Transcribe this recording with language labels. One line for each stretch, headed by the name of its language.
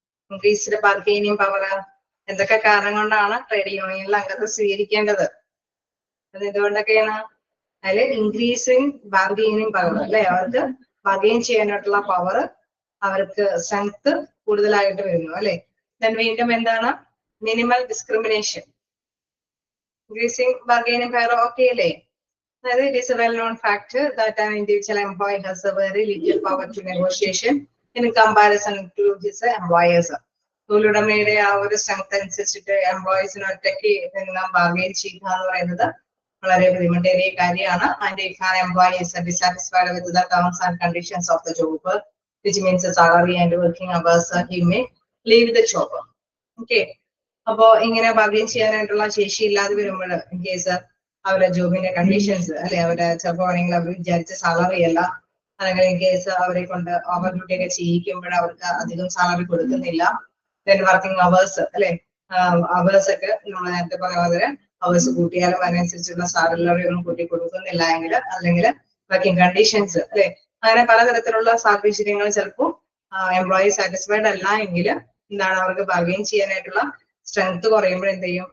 Malayalam: Increased bargaining power എന്തൊക്കെ കാരണം കൊണ്ടാണ് ട്രേഡ് യൂണിയനിൽ അംഗത്വം സ്വീകരിക്കേണ്ടത്? അത് എന്തുകൊണ്ടൊക്കെയാണ്? അതിൽ ഇൻക്രീസിങ് ബാർഗൈനിങ് പവർ അല്ലെ, അവർക്ക് ബാർഗൈൻ ചെയ്യാനായിട്ടുള്ള പവർ, അവർക്ക് സ്ട്രെങ്ത് കൂടുതലായിട്ട് വരുന്നു അല്ലെ. വീണ്ടും എന്താണ്? Minimal discrimination. Increasing bargaining power okay അല്ലേ? അതായത്
English: it is a well-known fact that an individual employee has a very little power to negotiation in comparison to his employers.
Malayalam: തൊഴിലുടമയുടെ ആ ഒരു സ്ട്രെങ്ത് അനുസരിച്ചിട്ട് എംപ്ലോയീസിന് ഒറ്റയ്ക്ക് ബാർഗൈൻ ചെയ്യുക എന്ന് പറയുന്നത് വളരെ ബുദ്ധിമുട്ടേറിയ കാര്യമാണ്.
English: And if an employee is dissatisfied with the terms and conditions of the job, which means salary and working hours, he may leave the job. Okay.
Malayalam: അപ്പോ ഇങ്ങനെ ബാർഗൈൻ ചെയ്യാനായിട്ടുള്ള ശേഷി ഇല്ലാതെ വരുമ്പോൾ ഇൻ കേസ് അവരുടെ ജോബിന്റെ കണ്ടീഷൻസ് അല്ലെ, അവരുടെ ചിലപ്പോൾ ആണെങ്കിൽ അവർ വിചാരിച്ച സാലറി അല്ല, അല്ലെങ്കിൽ ഇൻ കേസ് അവരെ കൊണ്ട് ഓവർ ഡ്യൂട്ടി ഒക്കെ ചെയ്യിക്കുമ്പോൾ അവർക്ക് അധികം സാലറി കൊടുക്കുന്നില്ല. വർക്കിംഗ് അവേഴ്സ് അല്ലെ, അവേഴ്സ് ഒക്കെ നമ്മൾ നേരത്തെ പറഞ്ഞ പോലെ അവേഴ്സ് കൂട്ടിയാലും അതിനനുസരിച്ചുള്ള സാലറി ഒന്നും കൂട്ടി കൊടുക്കുന്നില്ല എങ്കിൽ, അല്ലെങ്കിൽ വർക്കിംഗ് കണ്ടീഷൻസ് അല്ലെ, അങ്ങനെ പലതരത്തിലുള്ള സാഹചര്യങ്ങൾ ചിലപ്പോൾ എംപ്ലോയി സാറ്റിസ്ഫൈഡ് അല്ല എങ്കിൽ എന്താണ്, അവർക്ക് ബാർഗൈൻ ചെയ്യാനായിട്ടുള്ള സ്ട്രെങ്ത് കുറയുമ്പോൾ എന്ത് ചെയ്യും?